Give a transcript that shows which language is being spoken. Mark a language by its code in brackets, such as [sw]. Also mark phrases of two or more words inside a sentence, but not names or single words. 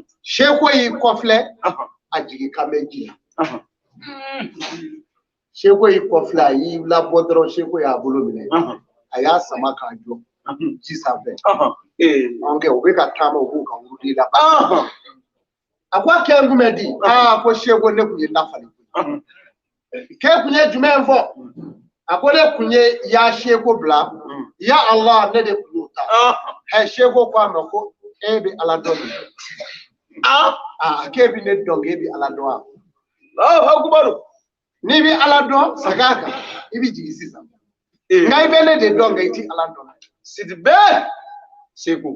[bm] Cheiko y'i kɔfilɛ a jigi kan bɛ ji la Cheiko y'i kɔfilɛ a y'i labɔ dɔrɔn Cheiko y'a bolo minɛ a y'a sama k'a jɔ ji sanfɛ kɛ u bɛ ka taama u b'u ka wurudi la a ko a kɛ n kun bɛ di ko Cheiko ne kun ye lafali k'e kun ye jumɛn fɔ a ko ne kun ye ya Cheiko bila ya Allah ne de kun y'o ta Cheiko ko a ma ko e bɛ Ala dɔn k'e bɛ ne dɔn k'e bɛ Ala dɔn wa n'i bɛ Ala dɔn sag'a kan i bɛ jigin sisan nka i bɛ ne de dɔn nka i ti Ala dɔn Sidibé Cheiko